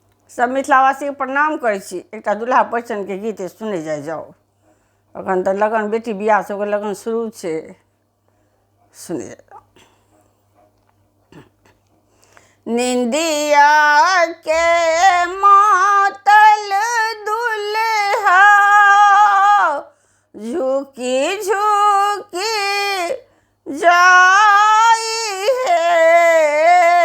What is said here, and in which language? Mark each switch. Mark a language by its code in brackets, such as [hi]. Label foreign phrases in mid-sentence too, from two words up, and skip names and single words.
[mai] सब मिथिलावासी के प्रणाम करै छी। एकटा दुल्हा परिछन के गीत सुनै जाओ। अखन तऽ लगन बेटी बियाह सबके लगन शुरू छै, सुनै जाओ। निंदिया के मातल दुल्हा झुकी झुकी जाई है।